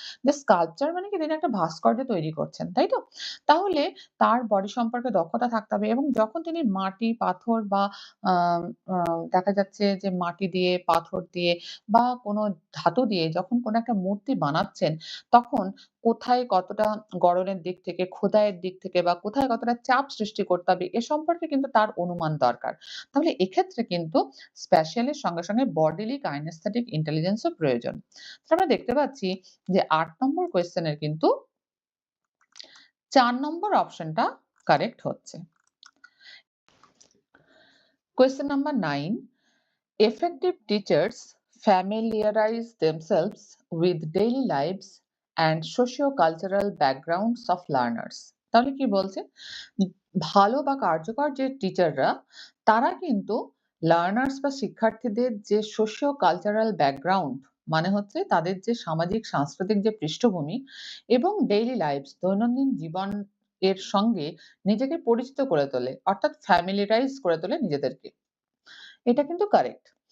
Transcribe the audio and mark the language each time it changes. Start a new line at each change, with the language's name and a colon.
Bangla: যে স্কাল্পচার মানে কি তিনি একটা ভাস্কর্য তৈরি করছেন, তাই তো? তাহলে তার বডি সম্পর্কে দক্ষতা থাকতে হবে এবং যখন তিনি মাটি, পাথর বা আ আ দেখা যাচ্ছে যে মাটি দিয়ে, পাথর দিয়ে বা কোনো ধাতু দিয়ে যখন কোনো একটা মূর্তি বানাচ্ছেন, তখন কোথায় কতটা গড়নের দিক থেকে, খোদাইয়ের দিক থেকে বা কোথায় কতটা চাপ সৃষ্টি করতে হবে এ সম্পর্কে কিন্তু তার অনুমান দরকার। তাহলে এক্ষেত্রে কিন্তু স্প্যাশাল এর সঙ্গে bodily kinesthetic intelligence ও প্রয়োজন। তো আমরা দেখতে পাচ্ছি যে ৮ নম্বর কোয়েশ্চেন এর কিন্তু ৪ নম্বর অপশনটা কারেক্ট হচ্ছে।
English: Question number 9. Effective teachers familiarize themselves with daily lives and socio-cultural backgrounds of learners.
Bangla: তাহলে কি বলছে? ভালো বা কার্যকর যে টিচাররা তারা কিন্তু লার্নার্স বা শিক্ষার্থীদের যে সোশিও কালচারাল ব্যাকগ্রাউন্ড মানে হচ্ছে তাদের যে সামাজিক সাংস্কৃতিক যে পৃষ্ঠভূমি এবং ডেইলি লাইফস দৈনন্দিন জীবন এর সঙ্গে নিজেকে পরিচিত করে তোলে অর্থাৎ ফ্যামিলিয়ারাইজ করে তোলে নিজেদেরকে। এটা কিন্তু কারেক্ট।